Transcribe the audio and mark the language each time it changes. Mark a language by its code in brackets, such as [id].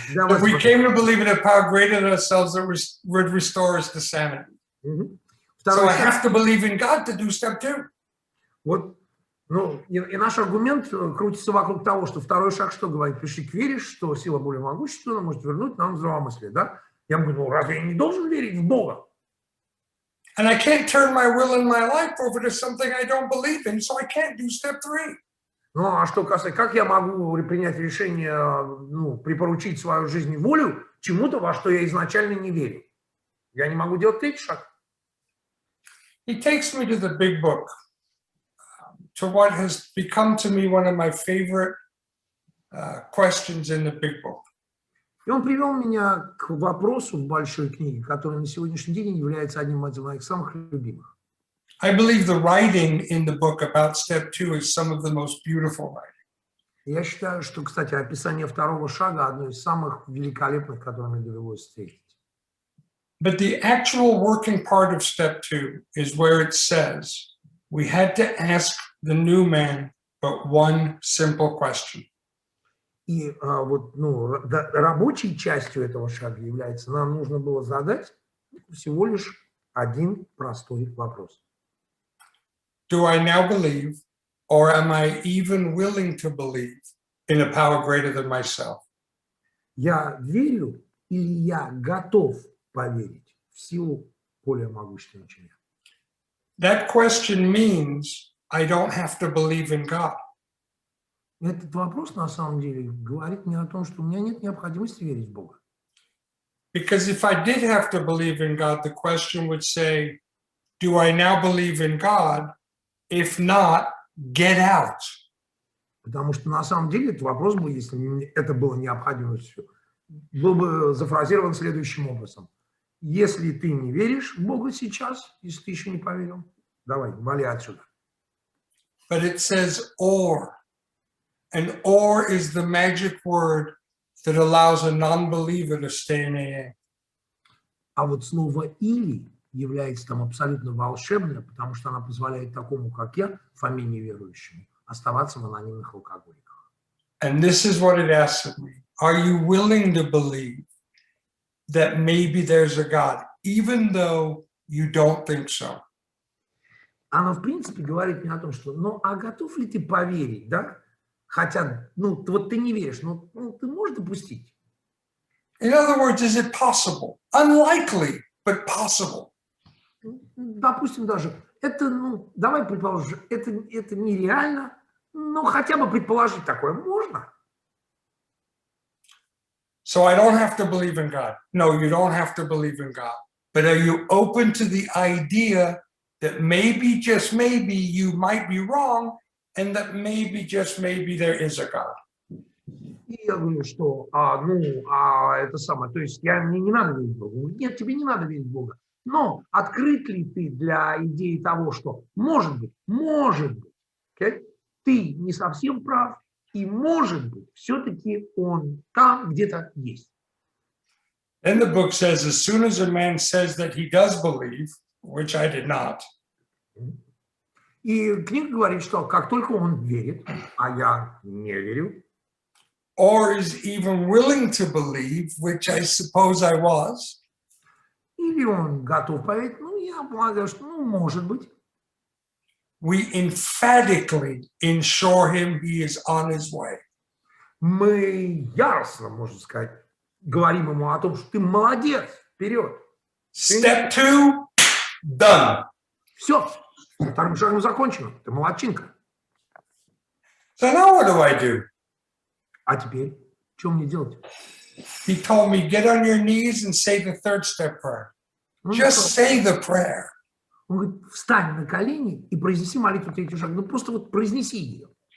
[en] If we came to believe in a power greater than ourselves that would restore us to sanity. So I have to believe in God to do step 2. [ru] Вот, и наш аргумент крутится вокруг того, что второй шаг что говорит? Пришли к вере, что сила более могущественна может вернуть нам здравомыслие, да? Я говорю, разве я не должен верить в Бога? [en] And I can't turn my will and my life over to something I don't believe in, so I can't do step 3. [ru] Ну, а что касается, как я могу принять решение, припоручить свою жизнь и волю чему-то, во что я изначально не верю? Я не могу делать третий шаг. [en] He takes me to the big book, to what has become to me one of my favorite questions in the big book. [ru] И он привел меня к вопросу в большой книге, который на сегодняшний день является одним из моих самых любимых. [en] I believe the writing in the book about step 2 is some of the most beautiful writing. [ru] Я считаю, что, кстати, описание второго шага одно из самых великолепных, которые мне довелось встретить. [en] But the actual working part of step 2 is where it says, we had to ask the new man but one simple question. [ru] И рабочей частью этого шага является, нам нужно было задать всего лишь один простой вопрос. [en] Do I now believe, or am I even willing to believe in a power greater than myself? [ru] Я верю или я готов поверить в силу более могущественную, чем я? [en] That question means I don't have to believe in God. [ru] Этот вопрос на самом деле говорит мне о том, что у меня нет необходимости верить в Бога. [en] Because if I did have to believe in God, the question would say, do I now believe in God? If not, get out. [ru] Потому что на самом деле этот вопрос бы, если это было необходимостью, был бы зафразирован следующим образом. Если ты не веришь в Бога сейчас, если ты еще не поверил, давай, вали отсюда. [en] But it says or. And or is the magic word that allows a non-believer to stay in AA. [ru] А вот слово «или» является там абсолютно волшебное, потому что она позволяет такому, как я, фамилии неверующему, оставаться в анонимных алкоголиках. [en] And this is what it asks of me. Are you willing to believe that maybe there's a God, even though you don't think so? [ru] Она, в принципе, говорит мне о том, что, а готов ли ты поверить, да? Хотя, вот ты не веришь, ты можешь допустить? [en] In other words, is it possible? Unlikely, but possible. [ru] Допустим, даже это, ну, давай предположим, это нереально, но хотя бы предположить такое можно. [en] So I don't have to believe in God. No, you don't have to believe in God. But are you open to the idea that maybe, just maybe, you might be wrong, and that maybe, just maybe, there is a God? [ru] И я говорю, что, это самое, то есть мне не надо верить в Бога. Нет, тебе не надо верить в Бога. Но открыт ли ты для идеи того, что может быть, okay, ты не совсем прав, и может быть, все-таки он там где-то есть. [en] Then the book says, as soon as a man says that he does believe, which I did not, [ru] И книга говорит, что как только он верит, а я не верю, [en] or is even willing to believe, which I suppose I was, [ru] или он готов поверить, ну, я полагаю, что, ну, может быть, [en] we emphatically ensure him he is on his way. [ru] мы яростно, можно сказать, говорим ему о том, что ты молодец, вперед. [en] Step 2, done. [ru] Все, вторым шагом закончено, ты молодчинка. [en] So now what do I do? [ru] А теперь, что мне делать? [en] He told me, get on your knees and say the third step prayer. Just say the prayer. [ru] Он говорит, встань на колени и произнеси молитву третий шаг. Ну, просто вот произнеси ее.